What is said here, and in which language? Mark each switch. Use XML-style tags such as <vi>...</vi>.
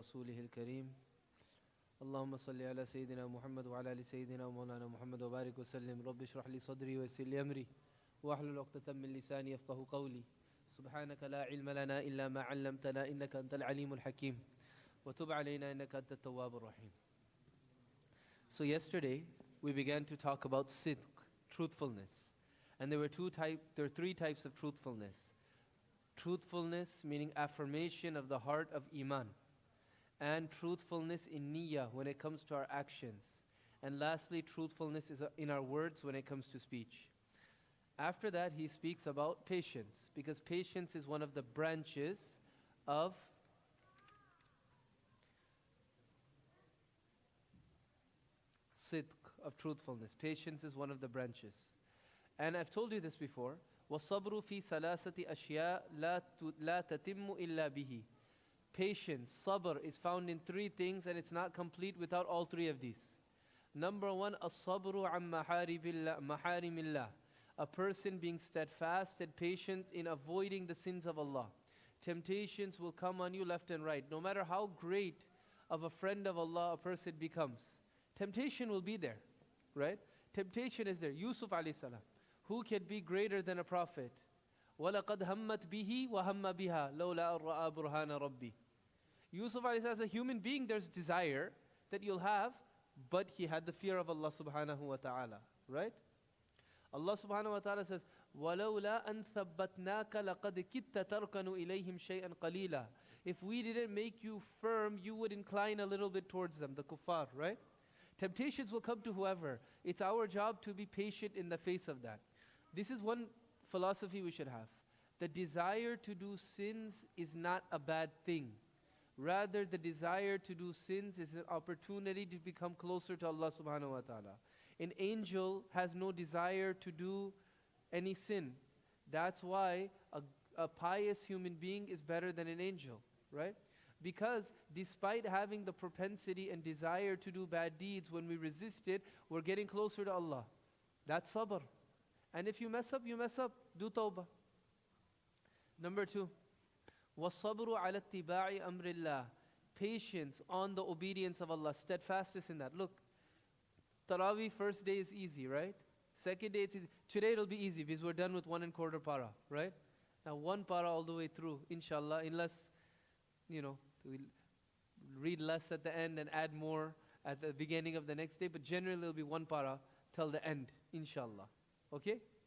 <ar>ورسوله الكريم اللهم صل على سيدنا محمد وعلى آل سيدنا ومولانا محمد وبارك وسلم رب اشرح لي صدري ويسر لي أمري واحلل عقدة من لساني يفقه قولي سبحانك لا علم لنا إلا ما علمتنا إنك أنت العليم الحكيم وتب علينا إنك أنت التواب الرحيم.</ar> <en>So yesterday we began to talk about sidq, truthfulness. And there were three types of truthfulness. Truthfulness meaning affirmation of the heart of iman, and truthfulness in niyyah when it comes to our actions, and lastly truthfulness is in our words when it comes to speech. After that he speaks about patience, because patience is one of the branches of sidq, of truthfulness. Patience is one of the branches. And I've told you this before,</en> <ar>وَالصَّبْرُ فِي ثَلَاثَةِ أَشْيَاء لَا تَتِمُّ إِلَّا بِهِ.</ar> <en>Patience, sabr, is found in three things, and it's not complete without all three of these. Number one,</en> <ar>الصَّبْرُ عَنْ مَحَارِمِ اللَّهِ.</ar> <en>A person being steadfast and patient in avoiding the sins of Allah. Temptations will come on you left and right. No matter how great of a friend of Allah a person becomes, temptation will be there, right? Temptation is there. Yusuf alayhi salam, who can be greater than a prophet?</en> <ar>وَلَقَدْ هَمَّتْ بِهِ وَهَمَّ بِهَا لَوْلَا أَن رَأَى بُرْهَانَ رَبِّي.</ar> <en>Yusuf alayhi salam, as a human being, there's desire that you'll have, but he had the fear of Allah subhanahu wa ta'ala, right? Allah subhanahu wa ta'ala says,</en> <ar>وَلَوْلَا أَن ثَبَّتْنَاكَ لَقَدْ كِدْتَ تَرْكَنُ إِلَيْهِمْ شَيْئًا قَلِيلًا.</ar> <en>If we didn't make you firm, you would incline a little bit towards them, the kuffar, right? Temptations will come to whoever. It's our job to be patient in the face of that. This is one philosophy we should have. The desire to do sins is not a bad thing. Rather, the desire to do sins is an opportunity to become closer to Allah subhanahu wa ta'ala. An angel has no desire to do any sin. That's why a pious human being is better than an angel, right? Because despite having the propensity and desire to do bad deeds, when we resist it, we're getting closer to Allah. That's sabr. And if you mess up, you mess up. Do tawbah. Number two,</en> <ar>وَالصَّبْرُ عَلَى اتِّبَاعِ أَمْرِ اللَّهِ.</ar> <en>Patience on the obedience of Allah. Steadfastness in that. Look, Taraweeh first day is easy, right? Second day it's easy. Today it'll be easy because we're done with 1¼ para, right? Now 1 para all the way through, inshallah, unless, we'll read less at the end and add more at the beginning of the next day, but generally it'll be 1 para till the end, inshallah. Okay?</en>